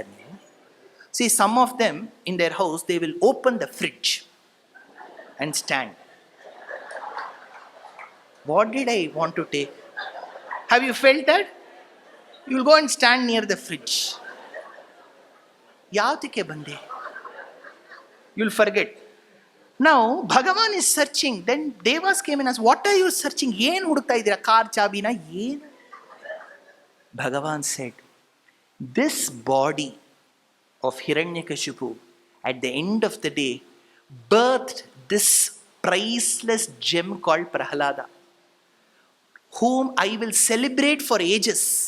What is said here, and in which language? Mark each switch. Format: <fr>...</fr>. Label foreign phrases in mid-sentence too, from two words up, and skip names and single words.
<en>See, some of them in their house, they will open the fridge and stand. What did I want to take? Have you felt that? You will go and stand near the fridge.</en> <kn>ಯಾವತಕ್ಕೆ ಬಂದೆ?</kn> <en>You'll forget. Now, Bhagavan is searching. Then Devas came and asked, what are you searching?</en> <kn>ಏನು ಹುಡುಕ್ತಾ ಇದ್ದೀರಾ? ಕಾರ್ ಚಾಬಿನ ಏನು?</kn> <en>Bhagavan said, this body of Hiranyakashipu at the end of the day birthed this priceless gem called Prahalada, whom I will celebrate for ages.</en>